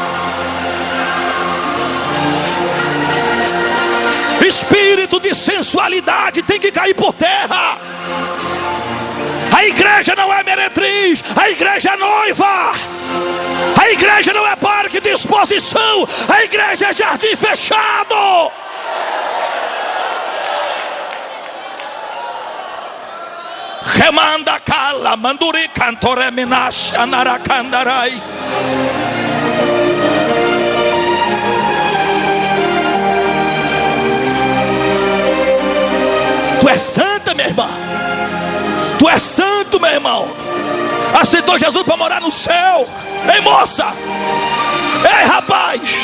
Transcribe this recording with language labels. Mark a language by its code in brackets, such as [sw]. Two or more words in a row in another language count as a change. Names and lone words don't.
[pt] Espírito de sensualidade tem que cair por terra. A igreja não é meretriz, a igreja é noiva. A igreja não é parque de exposição, a igreja é jardim fechado. Remanda cala, manduri cantore menasha narakandarai. Tu és santa, minha irmã. Tu és santo, meu irmão. Aceitou Jesus para morar no céu. Ei, moça. Ei, rapaz.